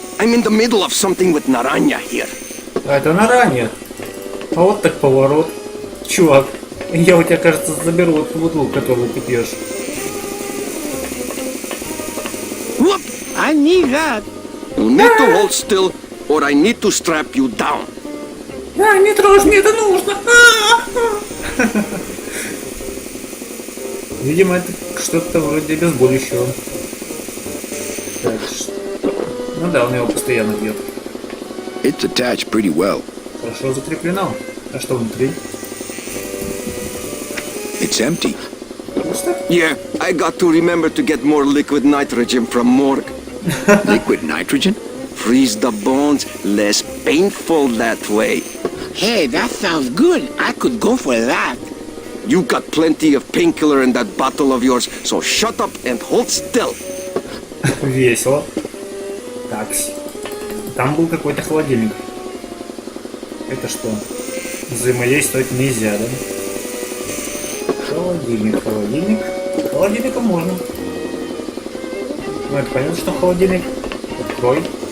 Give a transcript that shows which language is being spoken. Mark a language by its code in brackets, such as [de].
[en] I'm in the middle of something with Naranja here. [ru] А это Нарanja. А вот так поворот. Чувак, я у тебя, кажется, заберу эту бутылку, которую ты пьешь. [en] Whoop! I need that. You need to hold still, or I need to strap you down. [ru] А, не трожь, мне это нужно. Видимо, это что-то вроде обезболивающего. Так, ну да, он его постоянно бьет. [en] It's attached pretty well. [ru] Хорошо закреплено. А что внутри? [en] It's empty. [ru] Пусто? [en] Yeah, I got to remember to get more liquid nitrogen from morgue. Liquid nitrogen? Freeze the bones, less painful that way. Hey, that sounds good. I could go for that. You got plenty of painkiller in that bottle of yours, so shut up and hold still. [ru] Весело. Так. Там был какой-то холодильник. Это что? Взаимодействовать нельзя, да? Холодильник, холодильник. Холодильником можно. Ну это понятно, что холодильник. Открой.